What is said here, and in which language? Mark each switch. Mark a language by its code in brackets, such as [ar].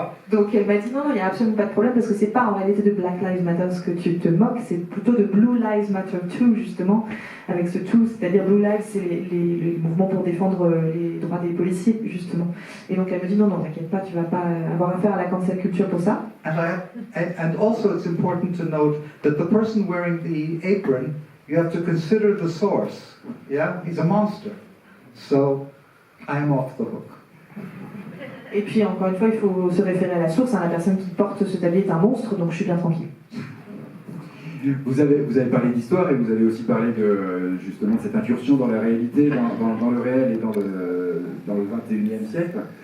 [fr] Donc elle m'a dit non, il n'y a absolument pas de problème parce que c'est pas en réalité de Black Lives Matter ce que tu te moques, c'est plutôt de Blue Lives Matter Too, justement, avec ce tout, c'est-à-dire Blue Lives, c'est les mouvements pour défendre les droits des policiers, justement. Et donc elle me dit non, t'inquiète pas, tu vas pas avoir affaire à la cancel culture pour ça. [en] And also it's important to note that the person wearing the apron, you have to consider the source. Yeah, he's a monster. So I'm off the hook. [fr] Et puis encore une fois, il faut se référer à la source. La personne qui porte ce tablier est un monstre, donc je suis bien tranquille. Vous avez parlé d'histoire et vous avez aussi parlé de justement cette incursion dans la réalité, dans le réel et dans le 21e siècle.